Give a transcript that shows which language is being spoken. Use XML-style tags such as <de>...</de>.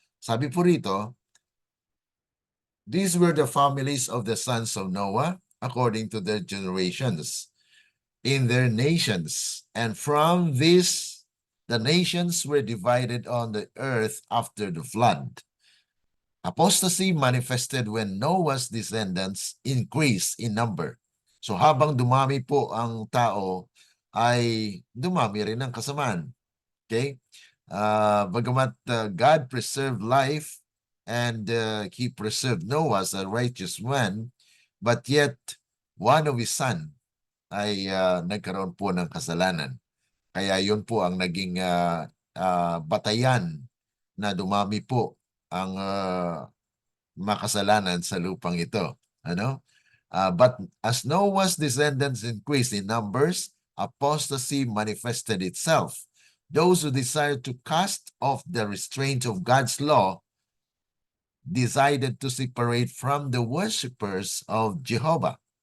<tl>Sabi po rito,</tl> <en>these were the families of the sons of Noah according to their generations in their nations. And from this, the nations were divided on the earth after the flood. Apostasy manifested when Noah's descendants increased in number.</en> <tl>So habang dumami po ang tao, ay dumami rin ang kasamaan.</tl> <en>Okay? Bagamat God preserved life and He preserved Noah as a righteous man, but yet one of his son</en> <tl>ay nagkaroon po ng kasalanan. Kaya yun po ang naging batayan na dumami po ang makasalanan sa lupang ito. Ano?</tl> <en>But as Noah's descendants increased in numbers, apostasy manifested itself. Those who desired to cast off the restraint of God's law decided to separate from the worshippers of Jehovah.</en>